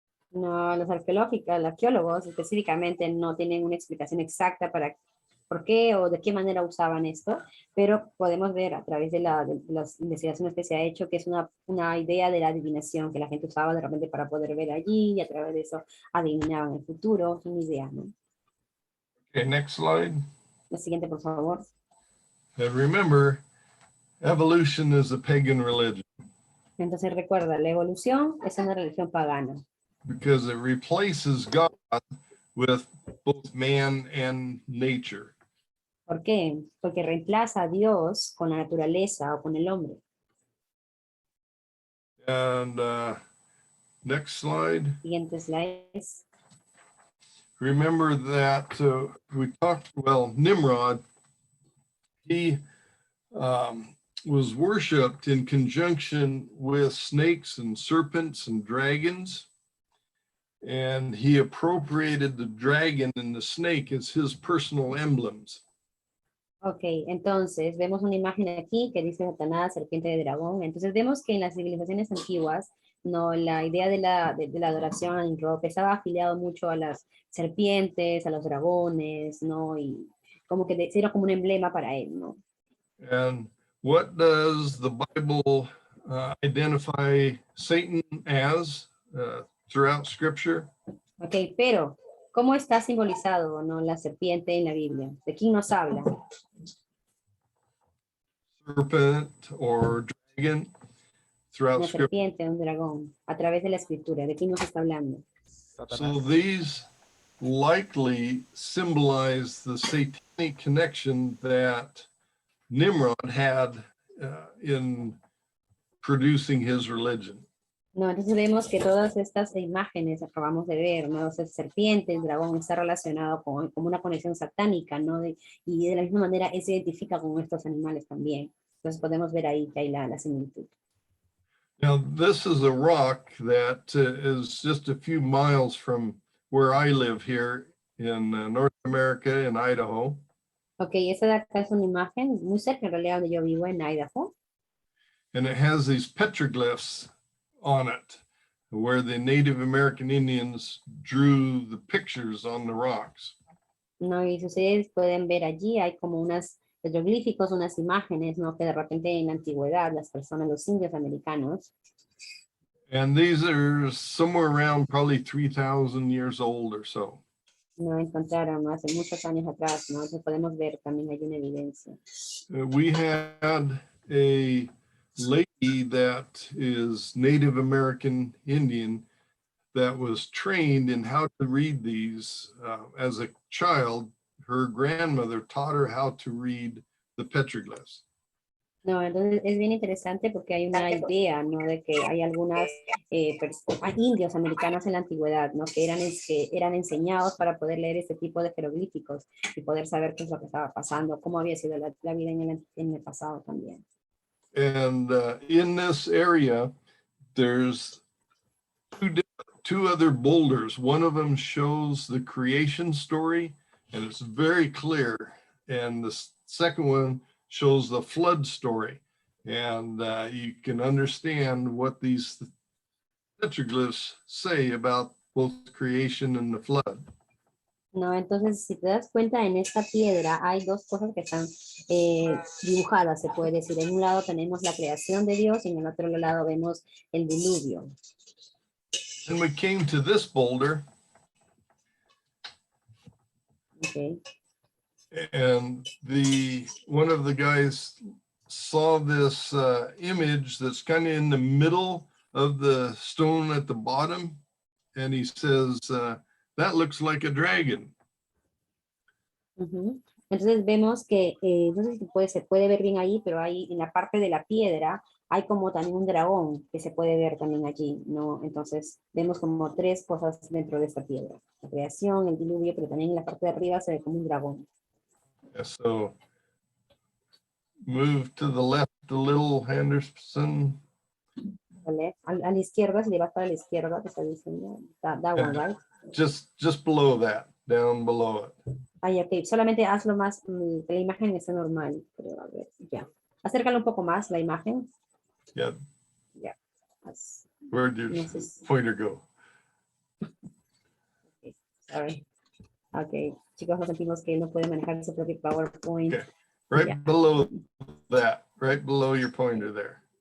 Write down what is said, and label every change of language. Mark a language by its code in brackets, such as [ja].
[es] No, los arqueólogos específicamente no tienen una explicación exacta para por qué o de qué manera usaban esto, pero podemos ver a través de las investigaciones que se ha hecho que es una idea de la adivinación que la gente usaba de repente para poder ver allí y a través de eso adivinaban el futuro. Es una idea, ¿no? [en] Okay, next slide. [es] La siguiente, por favor. [en] And remember, evolution is a pagan religion. [es] Entonces recuerda, la evolución es una religión pagana. [en] Because it replaces God with both man and nature. [es] ¿Por qué? Porque reemplaza a Dios con la naturaleza o con el hombre. [en] And next slide. [es] Siguiente slide. [en] Remember that we talked, Nimrod, he was worshipped in conjunction with snakes and serpents and dragons. And he appropriated the dragon and the snake as his personal emblems. [es] Ok, entonces vemos una imagen aquí que dice Satanás, serpiente de dragón. Entonces vemos que en las civilizaciones antiguas, no, la idea de la adoración a Nimrod estaba afiliado mucho a las serpientes, a los dragones, ¿no? Y como que era como un emblema para él, ¿no? [en] And what does the Bible identify Satan as throughout Scripture? [es] Ok, pero ¿cómo está simbolizado, no, la serpiente en la Biblia? ¿De quién nos habla? [en] Serpent or dragon throughout [es] Una [en] Scripture. [es] serpiente, un dragón, a través de la escritura. ¿De quién nos está hablando? [en] So these likely symbolize the satanic connection that Nimrod had in producing his religion. [es] No, entonces vemos que todas estas imágenes acabamos de ver, ¿no? O sea, serpiente, el dragón está relacionado con una conexión satánica, ¿no? Y de la misma manera él se identifica con estos animales también. Entonces podemos ver ahí que hay la similitud. [en] Now, this is a rock that is just a few miles from where I live here in North America, in Idaho. [es] Ok, esta de acá es una imagen muy cerca en realidad donde yo vivo, en Idaho. [en] And it has these petroglyphs on it. where the Native American Indians drew the pictures on the rocks. [es] No, y si ustedes pueden ver allí, hay como unas jeroglíficos, unas imágenes, ¿no? Que de repente en la antigüedad las personas, los indios americanos, [en] And these are somewhere around probably 3,000 years old or so. [es] no encontraron, ¿no? Hace muchos años atrás, ¿no? Entonces podemos ver también hay una evidencia. [en] We had a lady that is Native American Indian that was trained in how to read these. As a child, her grandmother taught her how to read the petroglyphs. [es] No, entonces es bien interesante porque hay una idea, ¿no? De que hay algunas hay indios americanos en la antigüedad, ¿no? Que eran enseñados para poder leer este tipo de jeroglíficos y poder saber qué es lo que estaba pasando, cómo había sido la vida en el pasado también. [en] And in this area, there's two other boulders. One of them shows the creation story, and it's very clear. And the second one shows the flood story. And you can understand what these petroglyphs say about both creation and the flood. [es] No, entonces si te das cuenta en esta piedra hay dos cosas que están dibujadas, se puede decir. En un lado tenemos la creación de Dios y en el otro lado vemos el diluvio. [en] And we came to this boulder. Okay. And one of the guys saw this image that's kind of in the middle of the stone at the bottom, and he says, that looks like a dragon. Uh-huh. [es] Entonces vemos que, no sé si se puede ver bien ahí, pero ahí en la parte de la piedra hay como también un dragón que se puede ver también allí, ¿no? Entonces vemos como tres cosas dentro de esta piedra. La creación, el diluvio, pero también en la parte de arriba se ve como un dragón. [en] Yeah, so move to the left a little, Henderson. [es] ¿Vale? A la izquierda, si le vas para la izquierda, te está diciendo, [en] that one, right? Just below that, down below it. [es] Ay, ok, solamente hazlo más, que la imagen esté normal. Pero a ver, ya. Acércalo un poco más, la imagen. [en] Yeah. [es] Ya. [en] Where'd your pointer go? Okay, sorry. [es] Ok, chicos, nos sentimos que no puede manejar su propio PowerPoint. [en] Okay. Right Yeah. below that, right below your pointer there.